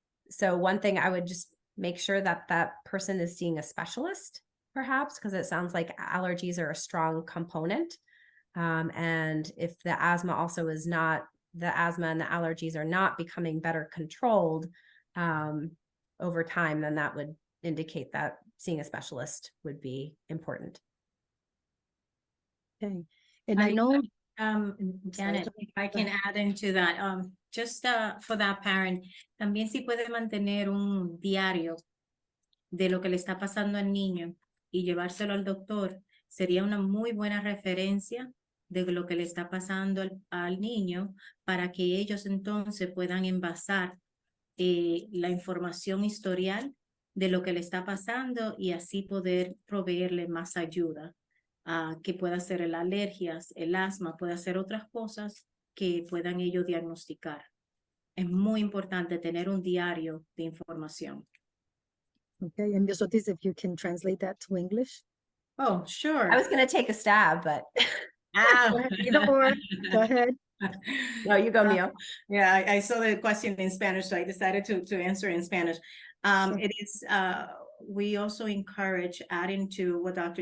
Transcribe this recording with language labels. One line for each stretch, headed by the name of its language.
English: So one thing I would just make sure that person is seeing a specialist, perhaps, because it sounds like allergies are a strong component. And if the asthma also is not, the asthma and the allergies are not becoming better controlled over time, then that would indicate that seeing a specialist would be important. Okay. And I know,
Spanish: Janet,
English: if I can add into that, just for that parent,
Spanish: también si puede mantener un diario de lo que le está pasando al niño y llevárselo al doctor, sería una muy buena referencia de lo que le está pasando al niño, para que ellos entonces puedan envasar la información historial de lo que le está pasando y así poder proveerle más ayuda, que pueda ser el alergias, el asma, puede ser otras cosas que puedan ellos diagnosticar. Es muy importante tener un diario de información.
English: okay, and Ms. Ortiz, if you can translate that to English. Oh, sure. I was going to take a stab, but Either or, go ahead. No, you go, Mio. Yeah, I saw the question in Spanish, so I decided to answer in Spanish. Sure. It is, we also encourage, adding to what Dr.